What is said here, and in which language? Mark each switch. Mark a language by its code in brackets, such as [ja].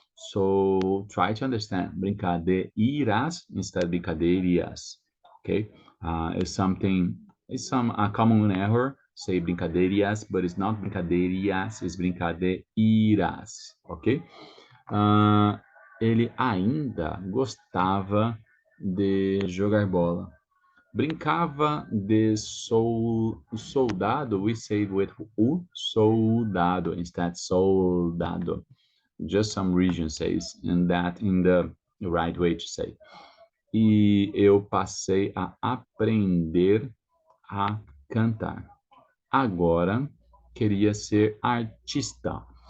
[en] So try to understand brincadeiras instead of brincadeiras, okay? It's a common error, say brincadeiras, but it's not brincadeiras, it's brincadeiras, ok? [pt] Ele ainda gostava de jogar bola. Brincava de soldado, [en] we say with o soldado instead soldado. Just some region says, and that in the right way to say. [pt] E eu passei a aprender a cantar. Agora queria ser artista.